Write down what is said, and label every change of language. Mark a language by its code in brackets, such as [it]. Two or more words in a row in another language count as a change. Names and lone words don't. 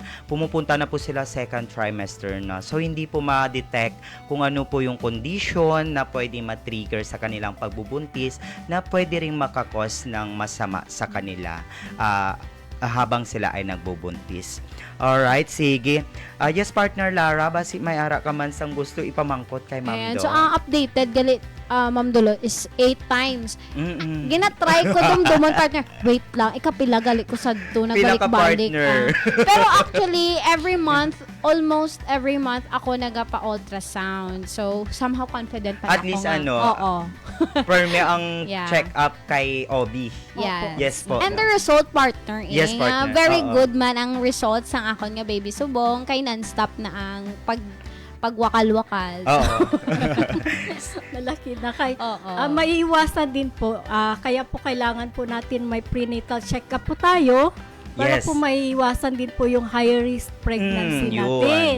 [tl] Pumupunta na po sila second trimester na. So, hindi po ma-detect kung ano po yung condition na pwede ma-trigger sa kanilang pagbubuntis na pwede ring makakos ng masama sa kanila habang sila ay nagbubuntis. Alright, sige. [en] Yes, partner Lara, [hil] basi may ara ka man sang gusto ipamangkot kay Ma'am [tl] Ayan. Do. [en] So, ang updated, Ma'am Dulo, is 8 times. Mm-mm. [hil] Ginatry ko dumdumon, partner. Wait lang, ikapila gali ko sa doon, Pila ka, nagbalik-balik. partner? [en] Pero actually, almost every month, [hil] ako nagapa-ultrasound. [en] So, somehow confident pa At [hil] ako [en] least [hil] nga. [tl] ano, Oo. [hil] Perme ang [en] Yeah. [hil] check-up kay OB. [en] Yes. [tl] Yes po. [en] And the result, partner, Yes, partner. very [hil] Oo. good man ang results ang akon nga baby subong. Kay non-stop na ang pagwakal-wakal. Oo. Malaki na kay. Oo. [tl] Maiiwasan din po. Kaya po kailangan po natin may [en] prenatal check-up [tl] po tayo para [en] Yes. [tl] po maiiwasan din po yung [en] high-risk pregnancy [tl] natin.